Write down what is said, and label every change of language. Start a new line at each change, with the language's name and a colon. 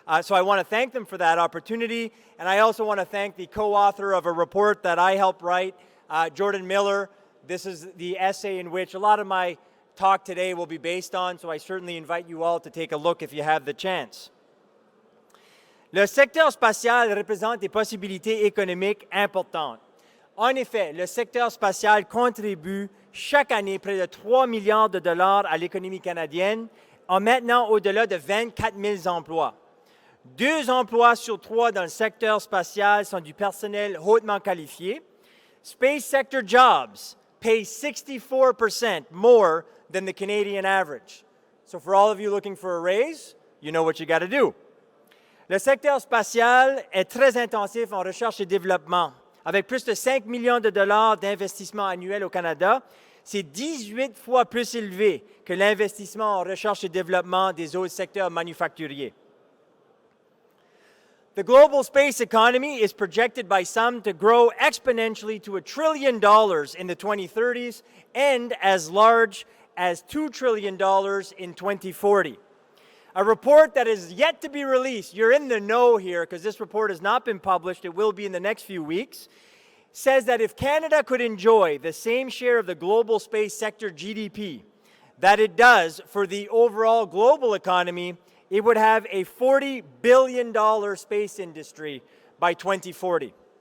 English: So I want to thank them for that opportunity. And I also want to thank the co-author of a report that I helped write, Jordan Miller. This is the essay in which a lot of my talk today will be based on, so I certainly invite you all to take a look if you have the chance.
French: Le secteur spatial représente des possibilités économiques importantes. En effet, le secteur spatial contribue chaque année près de 3 milliards de dollars à l'économie canadienne, en maintenant au-delà de 24 000 emplois. 2 emplois sur 3 dans le secteur spatial sont du personnel hautement qualifié.
English: Space sector jobs pay 64% more than the Canadian average. So for all of you looking for a raise, you know what you got to do.
French: Le secteur spatial est très intensif en recherche et développement. Avec plus de 5 millions de dollars d'investissement annuel au Canada, c'est 18 fois plus élevé que l'investissement en recherche et développement des autres secteurs manufacturiers.
English: The global space economy is projected by some to grow exponentially to $1 trillion in the 2030s and as large as $2 trillion in 2040. A report that is yet to be released, you're in the know here because this report has not been published, it will be in the next few weeks, says that if Canada could enjoy the same share of the global space sector GDP that it does for the overall global economy, it would have a $40 billion space industry by 2040.